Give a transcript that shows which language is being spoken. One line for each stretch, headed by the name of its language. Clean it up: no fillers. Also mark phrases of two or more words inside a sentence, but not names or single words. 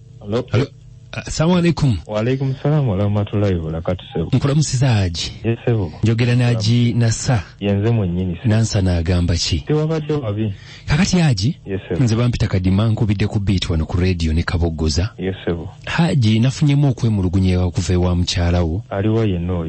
English: Hello.
Arabic: السلام عليكم. وعليكم السلام ورحمة الله وبركاته.
Ganda: Nkulamusiza Haji. Yes sebo. Njogera na Haji Nasa. Yenze mwennyini. Nansa n'agamba ki? Tewabadde wabi. Kakati Haji. Yes sebo. Nze bampita Kadima nkubidde ku beat wano ku radio ne Kaboggoza. Yes sebo. Haji nafunyemu okwemulugunya okuva ewa mukyala wo. Aliwa yenno oyo.